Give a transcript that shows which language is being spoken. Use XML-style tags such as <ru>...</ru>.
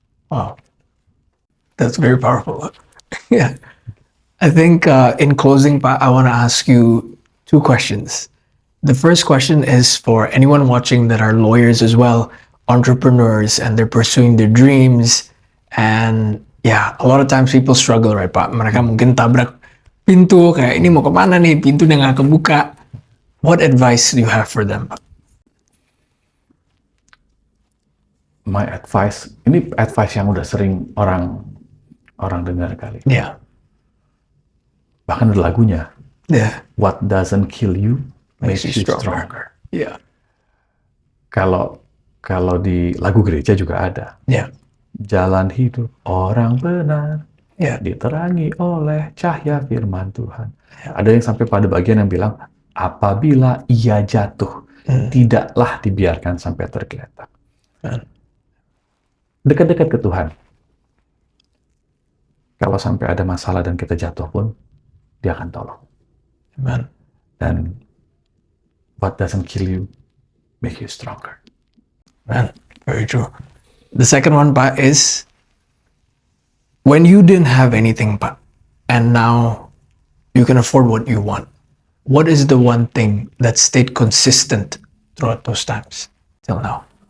<en>Wow. That's very powerful. Yeah. I think in closing, Pa, I want to ask you 2 questions. The first question is for anyone watching that are lawyers as well, entrepreneurs, and they're pursuing their dreams. And yeah, a lot of times people struggle, right, Pak?</en> <id>Mereka mungkin tabrak pintu, kayak ini mau kemana nih, pintunya nggak kebuka.</id> <en>What advice do you have for them, Pak?</en> <id>My advice, ini advice yang udah sering orang dengar kali.</id> <en>Yeah.</en> <id>Bahkan ada lagunya.</id> <en>Yeah. What doesn't kill you makes you stronger. Yeah.</en> <id>Kalau di lagu gereja juga ada.</id> <en>Yeah.</en> <id>Jalan hidup orang benar,</id> <en>Yeah.</en> <id>diterangi oleh cahaya firman Tuhan. Yeah. Ada yang sampai pada bagian yang bilang, apabila ia jatuh, tidaklah dibiarkan sampai tergeletak. Dekat-dekat ke Tuhan. Kalau sampai ada masalah dan kita jatuh pun, dia akan tolong.</id> <en>Amen. Dan what doesn't kill you make you stronger. Man, very true. The second one, Pak, is when you didn't have anything, Pak, and now you can afford what you want, what is the one thing that stayed consistent throughout those times till now?</en>